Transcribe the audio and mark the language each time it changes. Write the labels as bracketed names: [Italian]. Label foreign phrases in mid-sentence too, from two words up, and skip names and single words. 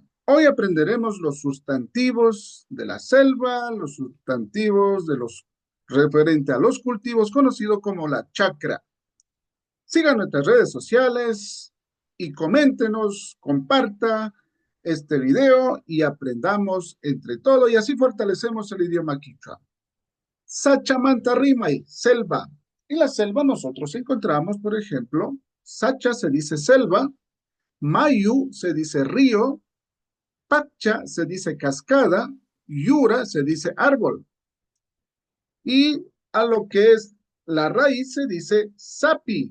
[Spanish] Hoy aprenderemos los sustantivos de la selva, los sustantivos de los referente a los cultivos, conocido como la chacra. Sigan nuestras redes sociales y coméntenos, comparta este video y aprendamos entre todos y así fortalecemos el idioma quichua. [Quechua] Sachamanta Rimay, selva. [Spanish] En la selva nosotros encontramos, por ejemplo, Sacha se dice selva, Mayu se dice río, Pacha se dice cascada, Yura se dice árbol. Y a lo que es la raíz se dice sapi.